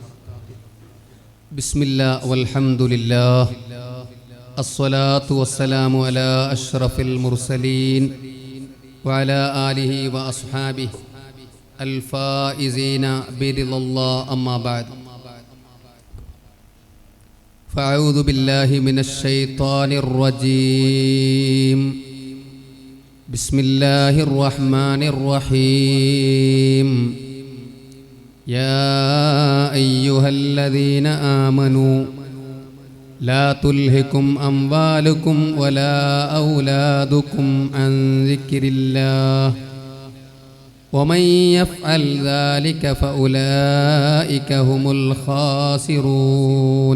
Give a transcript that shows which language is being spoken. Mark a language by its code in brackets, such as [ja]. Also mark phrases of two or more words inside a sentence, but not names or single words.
[ar] بسم الله والحمد لله الصلاة والسلام على أشرف المرسلين وعلى آله وأصحابه الفائزين برضا الله أما بعد. فأعوذ بالله من الشيطان الرجيم. بسم الله الرحمن الرحيم. يا أيها الذين آمنوا لا تلهكم أموالكم ولا أولادكم عن ذكر الله ومن يفعل ذلك فأولئك هم الخاسرون.